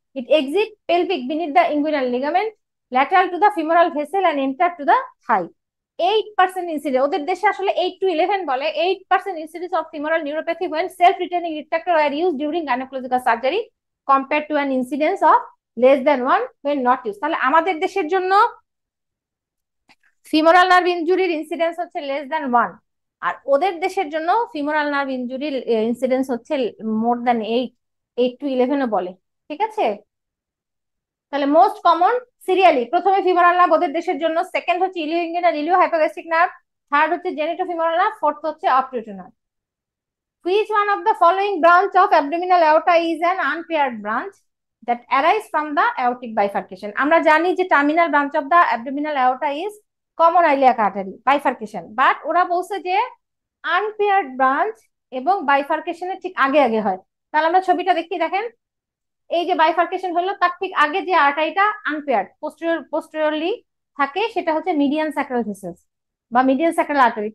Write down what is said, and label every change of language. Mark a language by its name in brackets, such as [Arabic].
[English] It exits pelvic beneath the inguinal ligament, lateral to the femoral vessel and enter to the thigh. 8% incidence, [Bangla] ওদের দেশে আসলে 8 to 11 বলে, [English] 8% incidence of femoral neuropathy when self-retaining retractor were used during gynecological surgery compared to an incidence of less than 1 when not used. [Bangla] তাহলে আমাদের দেশের জন্য femoral nerve ইনজুরির incidence হচ্ছে less than 1, আর ওদের দেশের জন্য ফিমোরাল নার্ভ ইনজুরির ইনসিডেন্স হচ্ছে মোর দ্যান 8, 8 to 11ও বলে। ঠিক আছে, তাহলে মোস্ট কমন সিরিয়ালি প্রথমে ফিমোরাল নার্ভ ওদের দেশের জন্য, সেকেন্ড হচ্ছে ইলিওইঙ্গুইনাল ইলিও হাইপোগ্যাস্ট্রিক নার্ভ, থার্ড হচ্ছে জেনিটোফিমোরাল নার্ভ, ফোর্থ হচ্ছে অবটুরাল nerve. [English] Which one of the following branch of abdominal aorta is an unpaired branch that arise from the aortic bifurcation? [Bangla] আমরা জানি যে [English] terminal branch of the abdominal aorta is common iliac artery bifurcation, [Bangla] but ওরা বলছে যে unpaired branch এবং বাইফার্কেশনের ঠিক আগে আগে হয়। তাহলে আমরা ছবিটা দেখি, দেখেন এই যে বাইফার্কেশন হলো তার ঠিক আগে যে আর্টারিটা আনপেয়ার্ড পোস্টেরিয়রলি থাকে সেটা হচ্ছে মিডিয়ান স্যাক্রাল ভেসেলস বা মিডিয়ান স্যাক্রাল আর্টারি।